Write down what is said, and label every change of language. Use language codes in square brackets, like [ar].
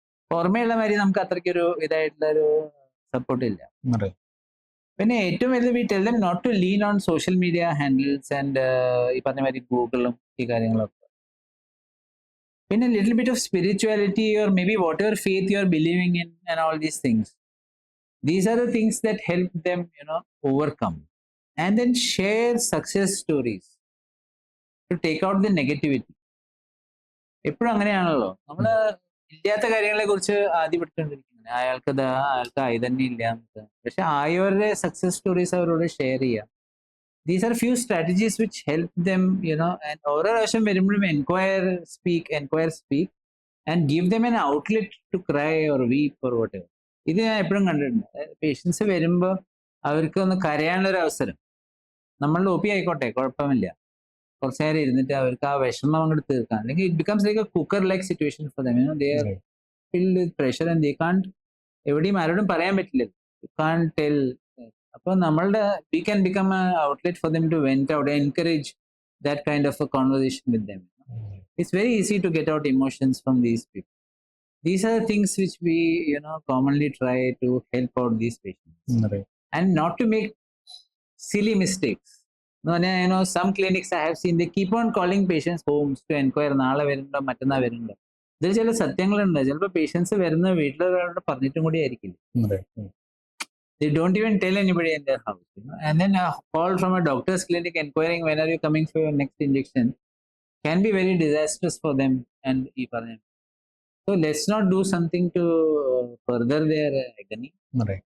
[ml] പുറമേയുള്ള മാതിരി നമുക്ക് അത്രയ്ക്കൊരു ഇതായിട്ടുള്ള ഒരു സപ്പോർട്ട് ഇല്ല. പിന്നെ ഏറ്റവും വലുത് [en] we tell them not to lean on social media handles and [ml] ഈ പറഞ്ഞ മാതിരി ഗൂഗിളും ഈ കാര്യങ്ങളൊക്കെ. [en] പിന്നെ little bit of spirituality or maybe whatever faith you are believing in and all these things. These are the things that help them, overcome. And then share success stories to take out the negativity. [ml] എപ്പോഴും അങ്ങനെയാണല്ലോ, നമ്മള് ഇല്ലാത്ത കാര്യങ്ങളെ കുറിച്ച് ആദ്യം പെട്ടുകൊണ്ടിരിക്കുന്നത്. അയാൾക്ക് ആയി തന്നെ ഇല്ല. പക്ഷെ ആയവരുടെ സക്സസ് സ്റ്റോറീസ് അവരോട് ഷെയർ ചെയ്യുക. [en] these are few strategies which help them and [ml] ഓരോ പ്രാവശ്യം വരുമ്പോഴും [en] Enquire speak and give them an outlet to cry or weep or whatever. [ml] ഇത് ഞാൻ എപ്പോഴും കണ്ടിട്ടുണ്ട്. പേഷ്യൻസ് വരുമ്പോൾ അവർക്ക് ഒന്ന് കരയാനുള്ള ഒരു അവസരം. നമ്മളുടെ ഒ പി ആയിക്കോട്ടെ, കുഴപ്പമില്ല, കുറച്ച് നേരം ഇരുന്നിട്ട് അവർക്ക് ആ വിഷമം അങ്ങോട്ട് തീർക്കാം. അല്ലെങ്കിൽ [en] It becomes like a cooker like situation for them. They are filled with pressure and they can't [ml] എവിടെയും ആരോടും പറയാൻ പറ്റില്ല. [en] You can't tell. [ml] അപ്പോൾ നമ്മളുടെ [en] We can become a outlet for them to vent out, encourage that kind of a conversation with them. It's very easy to get out emotions from these people. These are the things which we commonly try to help out these patients. Right. And not to make silly mistakes. No, some clinics I have seen, they keep on calling patients homes to inquire [ml] നാളെ വരുന്നുണ്ടോ മറ്റന്നാ വരുന്നുണ്ടോ. ഇതിൽ ചില സത്യങ്ങളുണ്ട്. ചിലപ്പോൾ patients വരുന്ന വീട്ടിലൊരാളോട് പറഞ്ഞിട്ടും കൂടി ആയിരിക്കില്ല. [en] They don't even tell anybody in their house. And then a call from a doctor's clinic inquiring when are you coming for your next injection can be very disastrous for them and even. So let's not do something to further their agony. Right.